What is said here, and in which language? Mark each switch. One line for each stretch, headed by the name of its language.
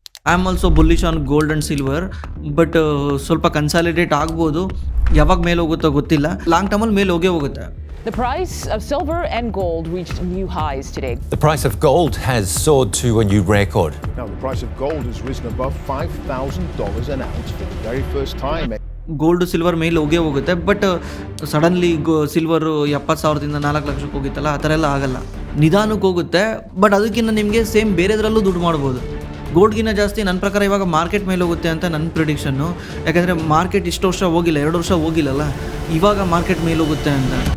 English: I am also bullish on gold and silver, but
Kannada: ಸ್ವಲ್ಪ consolidate ಆಗ್ಬೋದು. ಯಾವಾಗ ಮೇಲೆ ಹೋಗುತ್ತೋ ಗೊತ್ತಿಲ್ಲ, ಲಾಂಗ್ ಟರ್ಮಲ್ಲಿ ಮೇಲೆ ಹೋಗುತ್ತೆ.
English: The price of silver and gold reached new highs today. The price of gold has soared to a new record. Now, the price of gold has risen above $5,000 an ounce for the very first time.
Kannada: Gold silver ಮೇಲೆ ಹೋಗುತ್ತೆ, but suddenly silver 70,000ದಿಂದ 4 ಲಕ್ಷಕ್ಕೆ ಹೋಗಿತ್ತಲ್ಲ, ಆ ಥರ ಎಲ್ಲ ಆಗಲ್ಲ. ನಿಧಾನಕ್ಕೆ ಹೋಗುತ್ತೆ, but ಅದಕ್ಕಿಂತ ನಿಮಗೆ ಸೇಮ್ ಬೇರೆದ್ರಲ್ಲೂ ದುಡ್ಡು ಮಾಡ್ಬೋದು. ಗೋಲ್ಡ್ಗಿನ್ನ ಜಾಸ್ತಿ ನನ್ನ ಪ್ರಕಾರ ಇವಾಗ ಮಾರ್ಕೆಟ್ ಮೇಲೆ ಹೋಗುತ್ತೆ ಅಂತ ನನ್ನ ಪ್ರಿಡಿಕ್ಷನ್ನು. ಯಾಕಂದರೆ ಮಾರ್ಕೆಟ್ ಇಷ್ಟು ವರ್ಷ ಹೋಗಿಲ್ಲ, 2 ವರ್ಷ ಹೋಗಿಲ್ಲಲ್ಲ, ಇವಾಗ ಮಾರ್ಕೆಟ್ ಮೇಲೆ ಹೋಗುತ್ತೆ ಅಂತ.